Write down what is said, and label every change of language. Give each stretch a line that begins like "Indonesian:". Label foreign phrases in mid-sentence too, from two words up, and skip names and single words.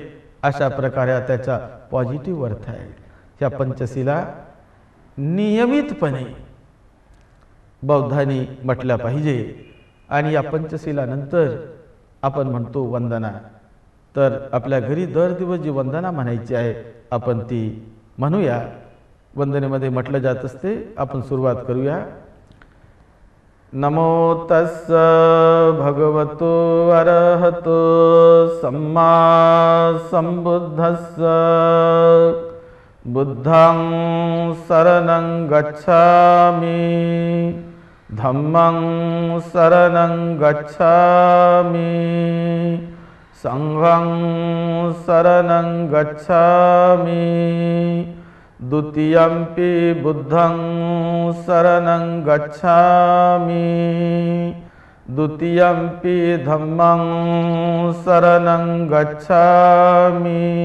Marathi: अशा प्रकारे त्याचा पॉझिटिव्ह अर्थ आहे. या पंचशिला नियमितपणे बौद्धांनी म्हटल्या पाहिजे. आणि या पंचशिलानंतर आपण म्हणतो वंदना. तर आपल्या घरी दर दिवस जी वंदना म्हणायची आहे आपण ती म्हणूया. वंदनेमध्ये म्हटलं जात असते. आपण सुरुवात करूया.
Pali: नमो तस्स भगवतो अरहतो सम्मा संबुद्धस्स बुद्धं शरणं गच्छामि धम्मं शरणं गच्छामि संघं शरणं गच्छामि द्वितीयंपि बुद्धं शरणं गच्छामि द्वितीयंपि धम्मं शरणं गच्छामि